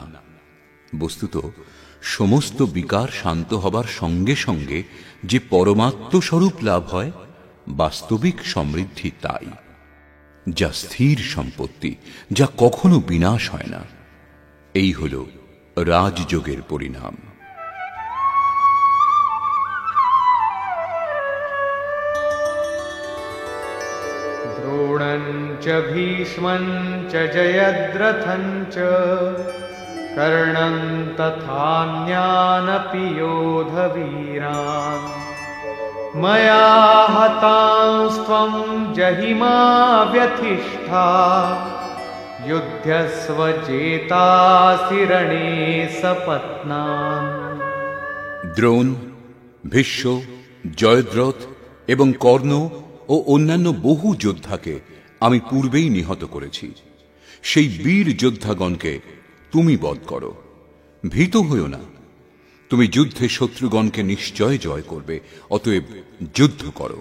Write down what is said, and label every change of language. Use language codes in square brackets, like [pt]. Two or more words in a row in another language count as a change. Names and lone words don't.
[bn] বস্তুত সমস্ত বিকার শান্ত হবার সঙ্গে সঙ্গে যে পরমাত্ম স্বরূপ লাভ হয়, বাস্তবিক সমৃদ্ধি তাই, যা স্থির সম্পত্তি, যা কখনো বিনাশ হয় না। এই হল রাজযোগের পরিণাম। [sa] द्रोणं च भीष्मं च जयद्रथं च कर्णं तथान्यानपि योधवीरान् मया हतांस्त्वं जहिमा व्यथिष्ठा युध्यस्व चेतासि रणे सपत्नान्। [bn] দ্রোণ, ভীষ্ম, জয়দ্রথ এবং কর্ণ ও অন্যান্য বহু যোদ্ধাকে আমি পূর্বেই নিহত করেছি। সেই বীর যোদ্ধাগণকে তুমি বধ করো। ভীত হইও না, তুমি যুদ্ধে শত্রুগণকে নিশ্চয় জয় করবে, অতএব যুদ্ধ করো।